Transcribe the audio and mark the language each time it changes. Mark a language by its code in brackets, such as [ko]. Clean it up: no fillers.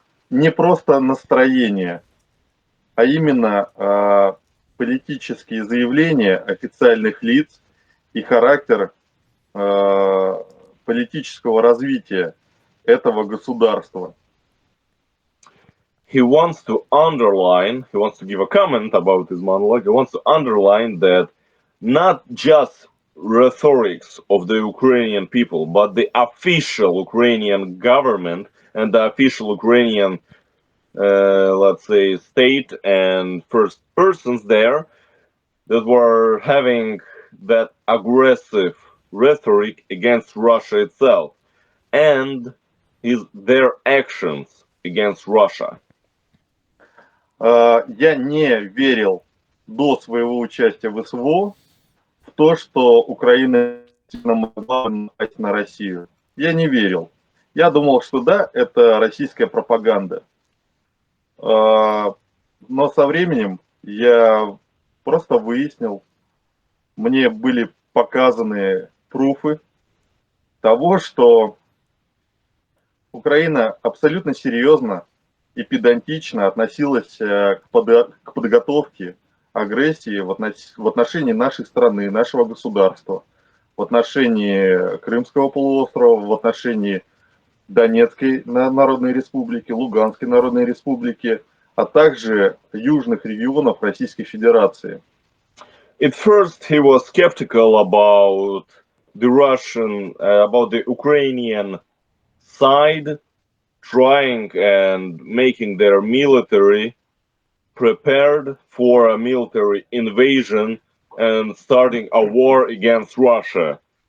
[ru] Не просто настроение, а именно политические заявления официальных лиц и характер политического развития этого государства. [en] He wants to give a comment about his monologue. He wants to underline that not just rhetorics of the Ukrainian people, but the official Ukrainian government and the official Ukrainian, let's say, state and first persons there that were having that aggressive rhetoric against Russia itself and their actions against Russia. [ru] Я не верил до своего участия в СВО в то, что Украина могла напасть на Россию. Я не верил. Я думал, что да, это российская пропаганда. Но со временем я просто выяснил, мне были показаны пруфы того, что Украина абсолютно серьезно и педантично относилась к подготовке агрессии в отношении нашей страны, нашего государства, в отношении Крымского полуострова, в отношении Донецкой Народной Республики, Луганской Народной Республики, а также южных регионов Российской Федерации. [en] At first he was skeptical about the Ukrainian side trying and making their military prepared for a military invasion and starting a war against Russia.